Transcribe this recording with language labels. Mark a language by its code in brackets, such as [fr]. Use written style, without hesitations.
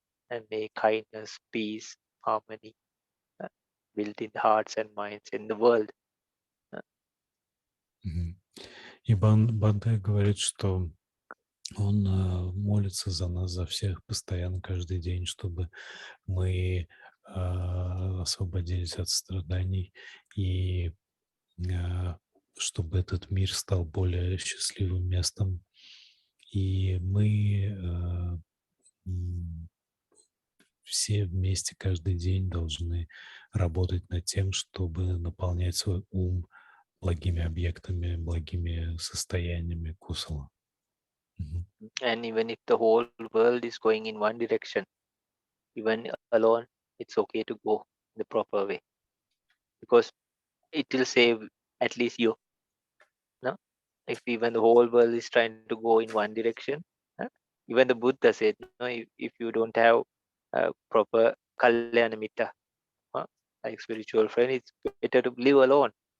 [en] And may kindness, peace, harmony uh, build in hearts and minds in the world. Мгм. [ru] И Бханте говорит, что он молится за нас, за всех постоянно, каждый день, чтобы мы освободились от страданий и чтобы этот мир стал более счастливым местом. И мы все вместе каждый день должны работать над тем, чтобы наполнять свой ум благими объектами, благими состояниями кусала. [en] And even if the whole world is going in one direction, even alone, it's okay to go the proper way, because it will save at least you. No, if even the whole world is trying to go in one direction, even the Buddha said, no, if you don't have proper kalyana mitta, like spiritual friend, it's better to live alone.